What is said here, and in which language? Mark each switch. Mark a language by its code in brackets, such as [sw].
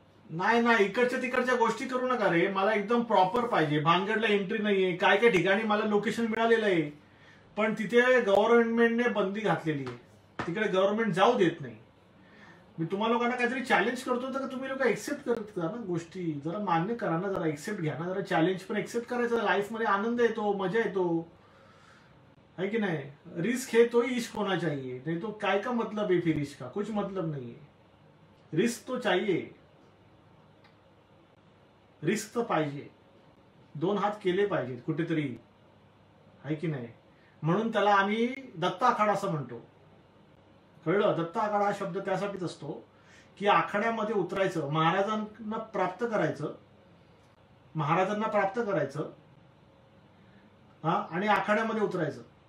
[mr] नाही नाही इकडच्या तिकडच्या गोष्टी करू नका रे, मला एकदम प्रॉपर पाहिजे, भानगडला एंट्री नाहीये, काय काय ठिकाणी मला लोकेशन मिळालेलं आहे पण तिथे गव्हर्नमेंटने बंदी घातलेली आहे, तिकडे गव्हर्नमेंट जाऊ देत नाही. मी तुम्हाला लोकांना काहीतरी चॅलेंज करतो तर तुम्ही लोक एक्सेप्ट करत जा ना गोष्टी, जरा मान्य करा ना, जरा एक्सेप्ट घ्या ना, जरा चॅलेंज पण एक्सेप्ट करायचं, लाईफमध्ये आनंद येतो, मजा येतो, [hi] है कि नहीं. रिस्क है तो ही इश्क होना चाहिए, नहीं तो काय का मतलब है फिर इश्क का, कुछ मतलब नहीं है. रिस्क तो चाहिए, [mr] रिस्क तर पाहिजे, दोन हात केले पाहिजेत कुठेतरी, है की नाही. म्हणून त्याला आम्ही दत्त आखाडा असं म्हणतो, कळलं. दत्त आखाडा हा शब्द त्यासाठीच असतो की आखाड्यामध्ये उतरायचं, महाराजांना प्राप्त करायचं, महाराजांना प्राप्त करायचं, हा, आणि आखाड्यामध्ये उतरायचं.